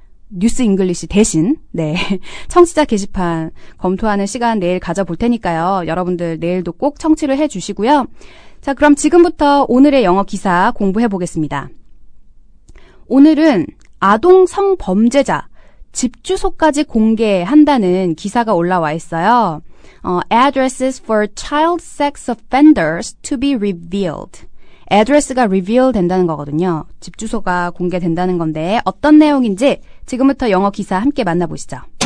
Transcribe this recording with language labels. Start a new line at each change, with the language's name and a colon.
Korean: 뉴스 잉글리시 대신 네 청취자 게시판 검토하는 시간 내일 가져볼 테니까요. 여러분들 내일도 꼭 청취를 해주시고요. 자, 그럼 지금부터 오늘의 영어 기사 공부해 보겠습니다. 오늘은 아동 성범죄자 집 주소까지 공개한다는 기사가 올라와 있어요.
English: Addresses for child sex offenders to be revealed.
Korean: address가 reveal 된다는 거거든요. 집 주소가 공개된다는 건데 어떤 내용인지 지금부터 영어 기사 함께 만나보시죠.